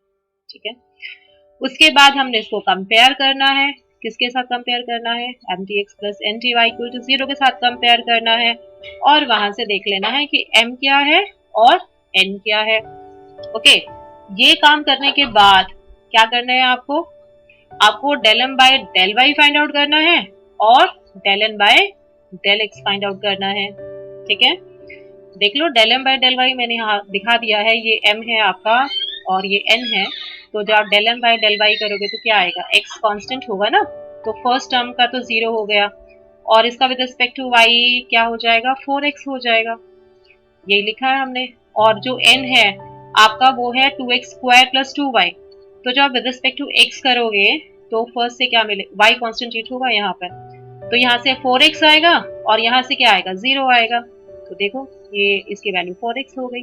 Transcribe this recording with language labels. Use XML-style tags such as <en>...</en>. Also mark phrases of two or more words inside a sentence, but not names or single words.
<hi>ठीक है, उसके बाद हमने इसको कंपेयर करना है, किसके साथ कंपेयर करना है,</hi> <en>mtx plus nty equal to 0</en> <hi>के साथ कंपेयर करना है, और वहां से देख लेना है कि m क्या है और n क्या है। ओके, ये काम करने के बाद क्या करना है आपको</hi> <en>del m by del y find out</en> <hi>करना है और</hi> <en>del n by del x find out</en> <hi>करना है। ठीक है, देख लो</hi> <en>del m by del y</en> <hi>मैंने यहाँ दिखा दिया है, ये m है आपका और ये n है, तो जब आप</hi> <en>del m by del y</en> <hi>करोगे तो क्या आएगा,</hi> <en>x constant</en> <hi>होगा ना, तो</hi> <en>first term</en> <hi>का तो 0 हो गया और इसका</hi> <en>with respect to y</en> <hi>क्या हो जाएगा, 4x हो जाएगा, यही लिखा है हमने। और जो n है आपका वो है</hi> <en>2x square plus 2y,</en> <hi>तो जब आप</hi> <en>with respect to x</en> <hi>करोगे तो</hi> <en>first se</en> <hi>क्या मिले,</hi> <en>y constant</en> <hi>होगा यहाँ पर, तो यहाँ से 4x आएगा और यहाँ से क्या आएगा, 0 आएगा, तो देखो ये इसकी वैल्यू 4x हो गई।</hi>